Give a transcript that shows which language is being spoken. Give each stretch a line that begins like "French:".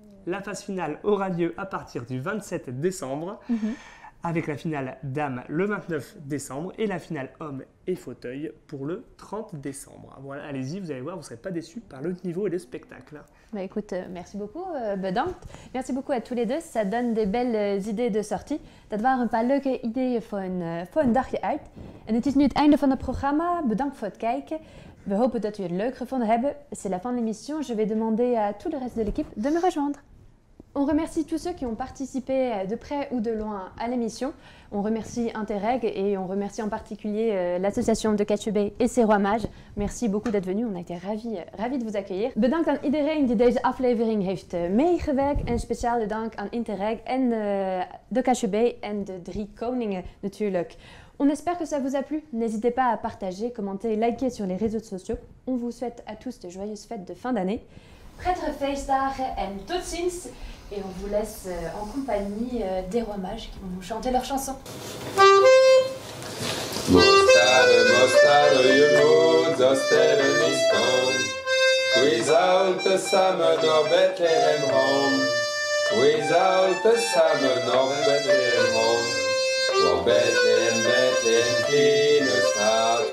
French: La phase finale aura lieu à partir du 27 décembre, avec la finale dames le 29 décembre et la finale hommes et fauteuil pour le 30 décembre. Voilà, allez-y, vous allez voir, vous ne serez pas déçus par le niveau et le spectacle. Bah écoute, merci beaucoup
Dutch: bedankt.
French: Merci beaucoup à tous les deux, ça donne des belles idées de sortie.
Dutch: Dat waren een paar leuke ideeën voor een dagje uit. En het is nu het einde van het programma, bedankt voor het kijken. We hopen dat u het leuk gevonden hebben.
French: C'est la fin de l'émission, je vais demander à tout le reste de l'équipe de me rejoindre. On remercie tous ceux qui ont participé de près ou de loin à l'émission. On remercie Interreg et on remercie en particulier l'association de Kaatsheube et ses rois mages. Merci beaucoup d'être venus, on a été ravis de vous accueillir.
Dutch: Bedankt aan iedereen die deze aflevering heeft meegewerkt. En speciale dank aan Interreg en de Kaatsheube en de 3 koningen natuurlijk.
French: On espère que ça vous a plu. N'hésitez pas à partager, commenter, liker sur les réseaux sociaux. On vous souhaite à tous de joyeuses fêtes de fin d'année.
Dutch: Prettige feestdagen en tot ziens.
French: Et on vous laisse en compagnie des rois mages qui vont nous chanter leur chanson.
Dutch: Mostade, je moet zo sterren niet staan. We zouden samen naar Bethlehem gaan. We zouden samen naar Bethlehem gaan. Waar Bethlehem, Bethlehem kleine staat.